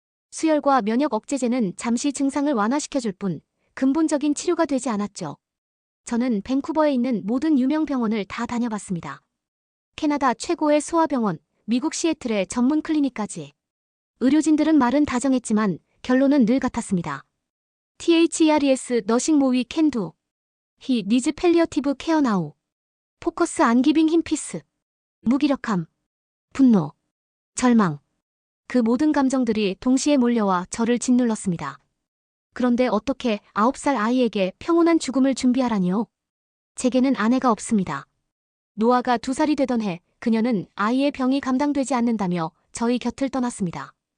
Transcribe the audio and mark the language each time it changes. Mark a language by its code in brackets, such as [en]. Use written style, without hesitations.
[ko] 수혈과 면역 억제제는 잠시 증상을 완화시켜줄 뿐 근본적인 치료가 되지 않았죠. 저는 밴쿠버에 있는 모든 유명 병원을 다 다녀봤습니다. 캐나다 최고의 소아병원, 미국 시애틀의 전문 클리닉까지. 의료진들은 말은 다정했지만 결론은 늘 같았습니다. [en] THERES Nothing more we can do. He needs palliative care now. Focus on giving him peace. [ko] 무기력함, 분노, 절망. 그 모든 감정들이 동시에 몰려와 저를 짓눌렀습니다. 그런데 어떻게 9살 아이에게 평온한 죽음을 준비하라니요? 제게는 아내가 없습니다. 노아가 2살이 되던 해 그녀는 아이의 병이 감당되지 않는다며 저희 곁을 떠났습니다.